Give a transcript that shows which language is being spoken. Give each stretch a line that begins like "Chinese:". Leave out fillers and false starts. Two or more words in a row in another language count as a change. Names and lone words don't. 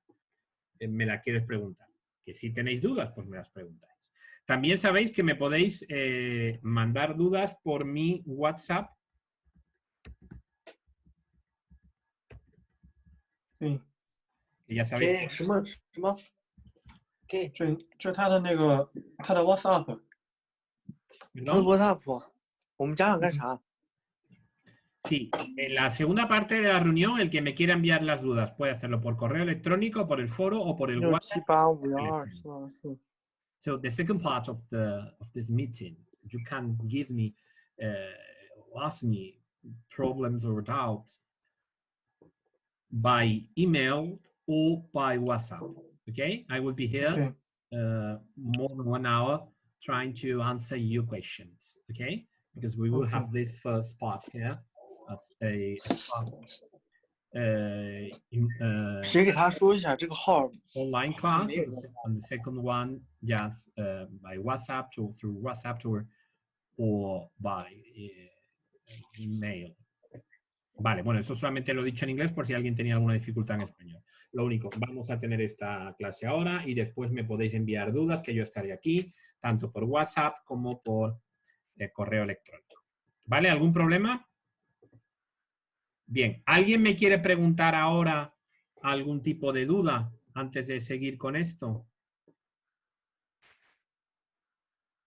Spanish: Me la quieres preguntar. Que si tenéis dudas, pues me las preguntáis. También sabéis que me podéis mandar dudas por mi WhatsApp. Sí. Que ya sabéis que...
Chinese: 什么？就他的那个他的 WhatsApp。他的 WhatsApp，我们讲干啥？
Spanish: Sí, en la segunda parte de la reunión, el que me quiera enviar las dudas puede hacerlo por correo electrónico, por el foro o por el WhatsApp. 678121444。
English: So the second part of this meeting, you can give me, ask me problems or doubts by email or by WhatsApp. Okay, I will be here more than 1 hour trying to answer your questions. Okay, because we will have this first part here as a
Chinese: 谁给他说一下这个号
English: online class, and the second one just by WhatsApp through WhatsApp or by email.
Spanish: Vale, bueno, eso solamente lo he dicho en inglés por si alguien tenía alguna dificultad en español. Lo único, vamos a tener esta clase ahora y después me podéis enviar dudas que yo estaré aquí, tanto por WhatsApp como por correo electrónico. ¿Vale? ¿Algún problema? Bien, ¿alguien me quiere preguntar ahora algún tipo de duda antes de seguir con esto?